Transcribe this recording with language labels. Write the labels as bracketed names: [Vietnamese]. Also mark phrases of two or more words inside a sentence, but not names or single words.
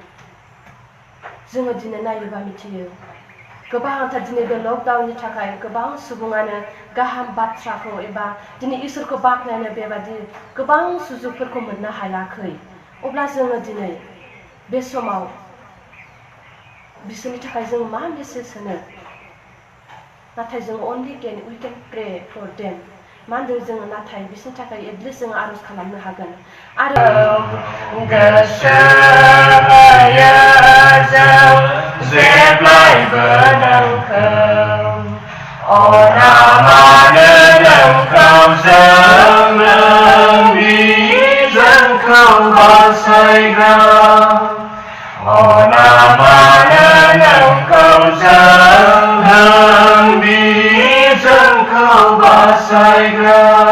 [Bodo] जोङो दिनै नायोबा मिथियो गोबांथार दिनै बे लकडाउननि थाखाय गोबां सुबुङानो गाहाम बाथ्राखौ एबा दिनै इसोरखौ बाख्नायनो बेबादि गोबां सुजुगफोरखौ मोननो हायाखै। अब्ला जोङो दिनै बे समाव बिसोरनि थाखाय जों मा मेसेज होनो? नाथाय जों [English] we can pray for them. [Bodo] मा होनदों जोङो नाथाय बिसोरनि थाखाय एटलिस्ट जों आरज खालामनो हागोन। आरो जेब्लायबो नोंखौ अना मानो नोंखौ जोंनि जोंखौ बासायग्रा अना मानो नोंखौ जोंनि जोंखौ बासायग्रा